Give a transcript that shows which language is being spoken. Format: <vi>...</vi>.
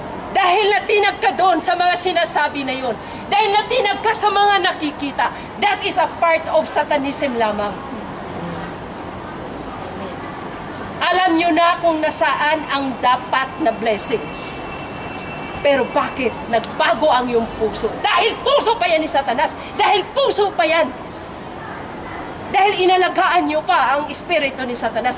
<tl>Dahil natinag ka doon sa mga sinasabi na yun. Dahil natinag ka sa mga nakikita.</tl> <en>That is a part of Satanism lamang.</en> <tl>Alam nyo na kung nasaan ang dapat na blessings. Pero bakit nagbago ang iyong puso? Dahil puso pa yan ni Satanas. Dahil puso pa yan. Dahil inalagaan nyo pa ang espiritu ni Satanas.</tl>